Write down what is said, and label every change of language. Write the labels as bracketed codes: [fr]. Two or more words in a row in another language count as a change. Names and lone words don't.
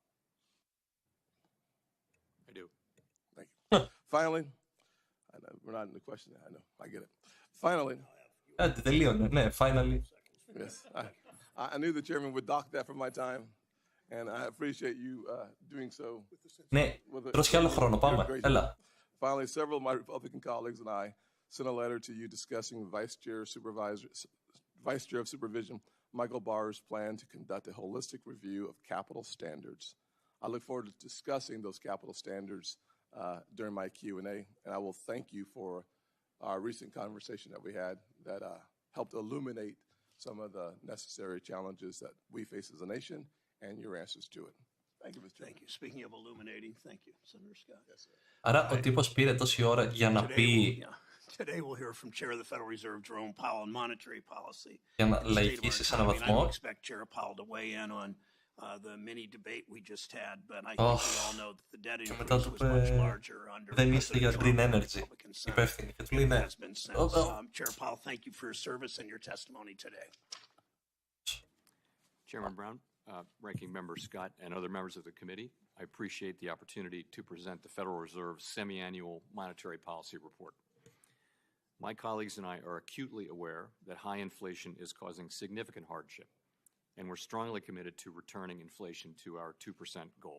[en] I do. Thank you. Finally, I know we're not in the question. I know, I get it. Finally. Finally. Yes, I knew the chairman would dock that from my time, and I appreciate you doing so. [el] Ναι, τρως κι άλλο χρόνο, πάμε, έλα. [en] Finally, several of my Republican colleagues and I sent a letter to you discussing Vice Chair of Supervision Michael Barr's plan to conduct a holistic review of capital standards. I look forward to discussing those capital standards during my Q&A, and I will thank you for our recent conversation that we had that helped illuminate some of the necessary challenges that we face as a nation and your answers to it. Thank you, Mr. Chairman. Thank you. Speaking of illuminating, thank you, Senator Scott. Yes, sir. [el] Άρα ο τύπος πήρε τόση ώρα για να πει... [en] Today we'll hear from Chair of the Federal Reserve, Jerome Powell, on monetary policy. [el] Για να λαϊκίσει σε έναν βαθμό. [en] I expect Chair Powell to weigh in on the mini debate we just had, but I think we all know that the debt increase was much larger under [el] δεν είστε για [en] green energy. [el] Υπεύθυνοι. Και του λέει ναι. [en] Chair Powell, thank you for your service and your testimony today. Chairman Brown, Ranking Member Scott, and other members of the committee, I appreciate the opportunity to present the Federal Reserve's semi-annual monetary policy report. My colleagues and I are acutely aware that high inflation is causing significant hardship, and we're strongly committed to returning inflation to our 2% goal.